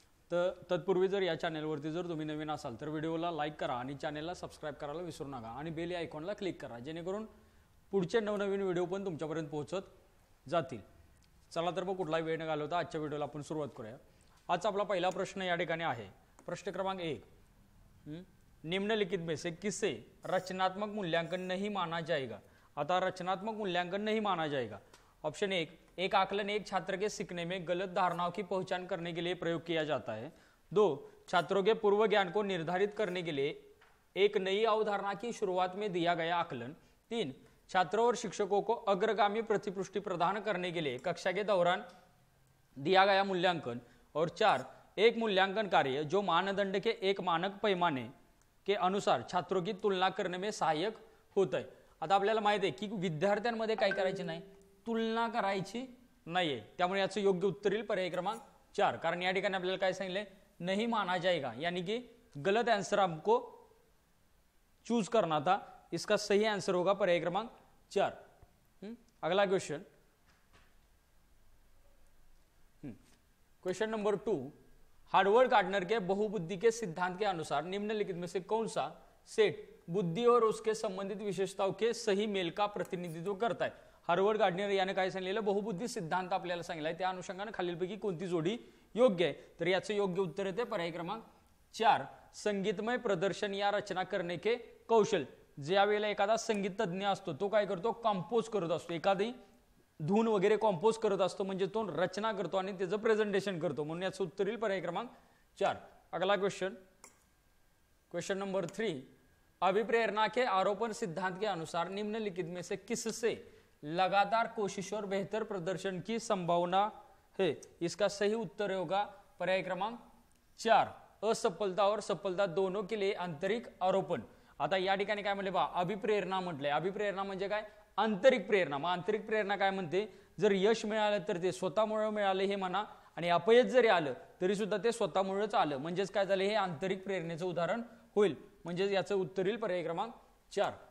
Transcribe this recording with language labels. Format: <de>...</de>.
<mr>तर तत्पूर्वी जर या चॅनलवरती जर तुम्ही नवीन असाल तर व्हिडिओला लाईक करा आणि चॅनलला सबस्क्राइब करायला विसरू नका आणि बेल आयकॉनला क्लिक करा जेणेकरून पुढचे नवनवीन व्हिडिओ पण तुमच्यापर्यंत पोहोचत जातील. चला तर मग कुठलाही वेळ न घालवता आजच्या व्हिडिओला आपण सुरुवात करूया. आजचा आपला पहिला प्रश्न या ठिकाणी आहे.</mr> <hi>प्रश्न क्रमांक 1, निम्नलिखित में से किसे रचनात्मक मूल्यांकन नहीं माना जाएगा. आता रचनात्मक मूल्यांकन नहीं माना जाएगा. ऑप्शन 1, एक आकलन एक छात्र के सीखने में गलत धारणाओं की पहचान करने के लिए प्रयोग किया जाता है. 2, छात्रों के पूर्व ज्ञान को निर्धारित करने के लिए एक नई अवधारणा की शुरुआत में दिया गया आकलन. 3, छात्रों और शिक्षकों को अग्रगामी प्रतिपुष्टि प्रदान करने के लिए कक्षा के दौरान दिया गया मूल्यांकन. और 4, एक मूल्यांकन कार्य जो मानदंड के एक मानक पैमाने के अनुसार छात्रों की तुलना करने में सहायक होता है.</hi> <mr>आता आपल्याला माहिती आहे की विद्यार्थ्यांमध्ये काय करायचे नाही, तुलना करायची नाहीये. त्यामुळे याचं योग्य उत्तर येईल पर्याय क्रमांक 4. कारण या ठिकाणी आपल्याला काय सांगितलंय,</mr> <hi>नहीं माना जाएगा यानी कि गलत आंसर हमको चूज करना था. इसका सही आंसर होगा पर्याय क्रमांक 4. अगला question, question number 2, Harvard gardener के बहुबुद्धि के सिद्धांत के अनुसार निम्नलिखित में से कौन सा सेट बुद्धि और उसके संबंधित विशेषताओं के सही मेल का प्रतिनिधित्व करता है.</hi> <mr>हार्वर्ड गार्डनर याने काय सांगितलेलं, बहुबुद्धी सिद्धांत आपल्याला सांगितलाय, त्या अनुषंगाने खालीलपैकी कोणती जोडी योग्य आहे. तर याचं योग्य उत्तर येते पर्याय क्रमांक 4,</mr> <hi>संगीतमय प्रदर्शन या रचना करने के कौशल.</hi> <mr>ज्या वेळेला एखादा संगीत तज्ञ असतो तो काय करतो, कंपोज करत असतो, एखादी धून वगैरे कंपोज करत असतो, म्हणजे तो रचना करतो आणि त्याचं प्रेझेंटेशन करतो. म्हणून याचं उत्तर येईल पर्याय क्रमांक 4.</mr> <hi>अगला क्वेश्चन, क्वेश्चन नंबर 3, अभिप्रेरणा के आरोपण सिद्धांत के अनुसार निम्नलिखित में से किससे लगातार कोशिश और बेहतर प्रदर्शन की संभावना है. इसका सही उत्तर होगा पर्याय क्रमांक 4, असफलता और सफलता दोनों के लिए आंतरिक आरोपण.</hi> <mr>आता या ठिकाणी काय म्हणले बा, अभिप्रेरणा म्हटलंय. अभिप्रेरणा म्हणजे काय, आंतरिक प्रेरणा. मग आंतरिक प्रेरणा काय म्हणते, जर यश मिळालं तर ते स्वतःमुळे मिळाले हे म्हणा, आणि अपयश जरी आलं तरी सुद्धा ते स्वतःमुळेच आलं. म्हणजेच काय झालं, हे आंतरिक प्रेरणेचं उदाहरण होईल. म्हणजे याचं उत्तर येईल पर्याय क्रमांक 4.</mr>